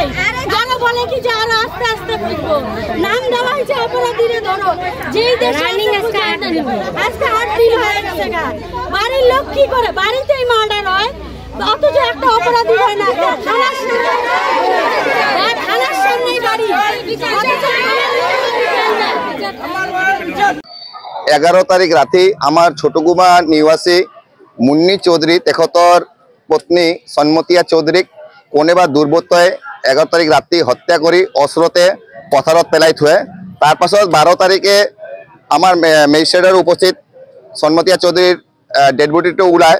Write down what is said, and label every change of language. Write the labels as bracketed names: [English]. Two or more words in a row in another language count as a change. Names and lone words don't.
[Bangla] যারা বলে কি যে আরো আস্তে আস্তে খুঁজবো, নাম দেওয়া হয়েছে অপরাধীরে ধরো, যেই দেশে আজকে 8 দিন হয়ে গেছে। বাড়ির লোক কি করে? বাড়িতেই মার্ডার হয়, অথচ একটা অপরাধী হয় না। থানার সামনেই বাড়ি। [Assamese] 11 তাৰিখ ৰাতি আমাৰ ছোটগুমা নিবাসী মুন্নি চৌধুৰী তেখেতৰ পত্নী সন্মতিয়া চৌধুৰীক কোনোবা দুৰ্বৃত্তই 11 তাৰিখ ৰাতি হত্যা কৰি অস্ত্ৰতে পথাৰত পেলাই থয়। তাৰ পাছত 12 তাৰিখে আমাৰ মেজিষ্ট্ৰেটৰ উপস্থিত সন্মতিয়া চৌধুৰীৰ [English] dead bodyটো [Assamese] ওলায়।